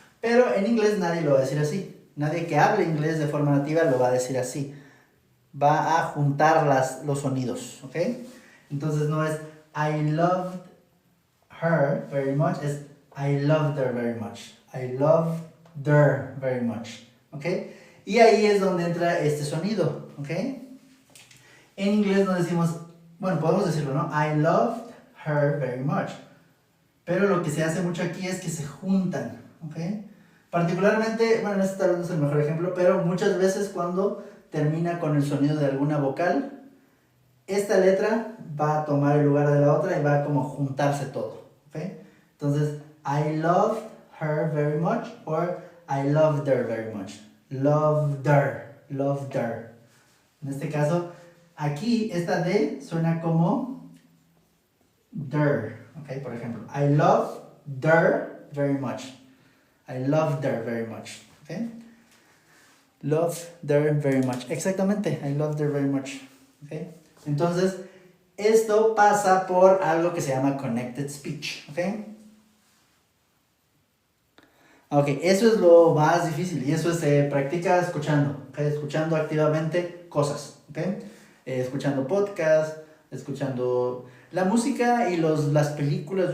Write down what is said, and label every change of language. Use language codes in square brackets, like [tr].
[es] Pero en inglés nadie lo va a decir así. Nadie que hable inglés de forma nativa lo va a decir así. Va a juntar los sonidos, ¿ok? Entonces no es [en] I loved her very much, es I loved her very much. I loved her very much, ¿ok? [es] Y ahí es donde entra este sonido, ¿ok? En inglés no decimos, bueno, podemos decirlo, ¿no? [en] I loved her very much. [es] Pero lo que se hace mucho aquí es que se juntan, ¿ok? Particularmente, bueno, este tal vez no es el mejor ejemplo, pero muchas veces cuando termina con el sonido de alguna vocal, esta letra va a tomar el lugar de la otra y va a como juntarse todo, ¿ok? [en] Entonces, I loved her very much or I loved her very much. Loved her. [es] En este caso, aquí esta D suena como der, ¿ok? [en] Por ejemplo, I loved her very much. I loved her very much. ¿Okay? Loved her very much. [es] Exactamente, [en] I loved her very much. ¿Okay? [es] Entonces, esto pasa por algo que se llama connected speech. ¿Okay? Ok, eso es lo más difícil y eso se practica escuchando. ¿Okay? Escuchando activamente cosas. ¿Okay? Escuchando podcasts, escuchando la música y las películas.